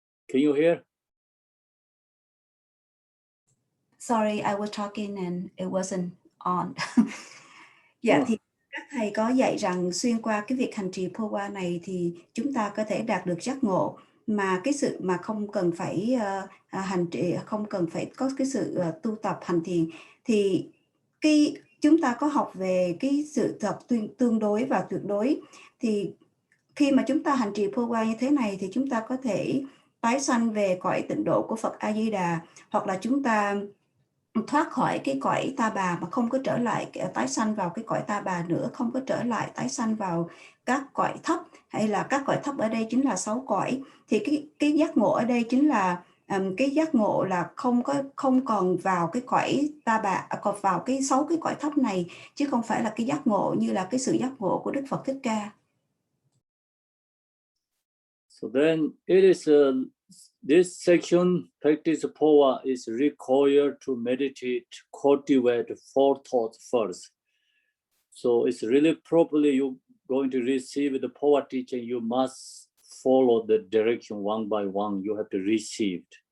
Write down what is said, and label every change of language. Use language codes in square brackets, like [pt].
[en] Can you hear? Sorry, I was talking and it wasn't on. [vi] Dạ, thì các thầy có dạy rằng xuyên qua cái việc hành trì Phowa này thì chúng ta có thể đạt được giác ngộ, mà cái sự mà không cần phải hành trì, không cần phải có cái sự tu tập hành thiền. Thì chúng ta có học về cái sự tập tương đối và tuyệt đối. Thì khi mà chúng ta hành trì Phowa như thế này thì chúng ta có thể tái sanh về cõi tịnh độ của Phật A Di Đà, hoặc là chúng ta thoát khỏi cái cõi ta bà mà không có trở lại tái sanh vào cái cõi ta bà nữa, không có trở lại tái sanh vào các cõi thấp, hay là các cõi thấp ở đây chính là 6 cõi. Thì cái giác ngộ ở đây chính là cái giác ngộ là không còn vào cái cõi ta bà, còn vào cái 6 cái cõi thấp này, chứ không phải là cái giác ngộ như là cái sự giác ngộ của Đức Phật Thích Ca. [en] So then it is this section, practice Phowa, is required to meditate, cultivate 4 thoughts first. So it's really properly you're going to receive the Phowa teaching, you must follow the direction one by one, you have to receive.